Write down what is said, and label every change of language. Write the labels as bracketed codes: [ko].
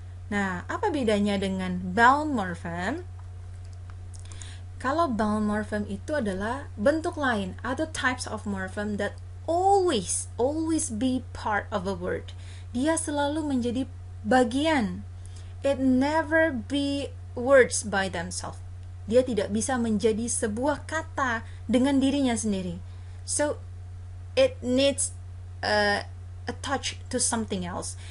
[id] Nah, apa bedanya dengan [en] bound morphem? [id] Kalau [en] bound morphem [id] itu adalah bentuk lain, [en] other types of morphem that always be part of a word. [id] Dia selalu menjadi bagian. [en] It never be words by themselves. [id] Dia tidak bisa menjadi sebuah kata dengan dirinya sendiri. [en] So it needs a touch to something else.